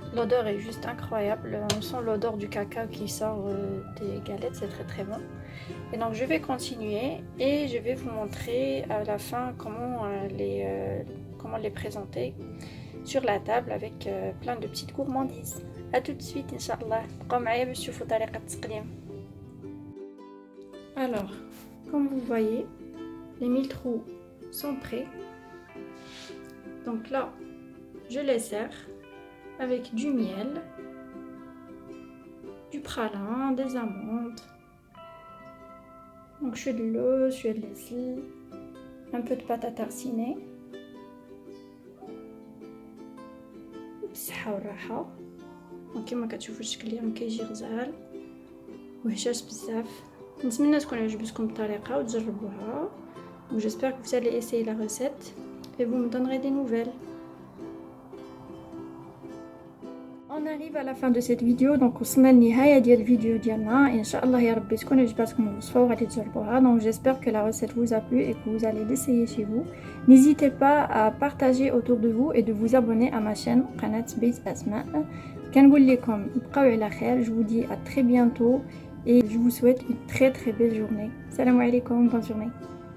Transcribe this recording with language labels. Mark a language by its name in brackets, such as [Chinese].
[French] L'odeur est juste incroyable, on sent l'odeur du cacao qui sort des galettes, c'est très très bon. Et donc je vais continuer et je vais vous montrer à la fin comment les présenter sur la table avec plein de petites gourmandises. A tout de suite Inch'Allah. [Arabic] بقاو معايا باش تشوفوا طريقة التقديم. [French] Alors, comme vous voyez, les 1000 trous sont prêts. Donc là, je les sers avec du miel, du pralin, des amandes. Donc je fais de l'eau, je fais de l'ail, un peu de pâte à tartiner. [Arabic] بالصحة والراحة. وكما كتشوفوا الشكل ديالهم كيجي غزال وهشاش بزاف. نتمنى تكون عجبتكم الطريقة وتجربوها. [French] Donc j'espère que vous allez essayer la recette et vous me donnerez des nouvelles. On arrive à la fin de cette vidéo, donc [Arabic] وصلنا للنهاية ديال الفيديو ديالنا. ان شاء الله يا ربي تكون عجبتكم الوصفة وغادي تجربوها. [French] Donc j'espère que la recette vous a plu et que vous allez l'essayer chez vous. N'hésitez pas à partager autour de vous et de vous abonner à ma chaîne قناة بيت أسماء. [Arabic] كنقول لكم بقاو على خير. [French] Je vous dis à très bientôt et je vous souhaite une très très belle journée. Salam alaikum, bonne journée.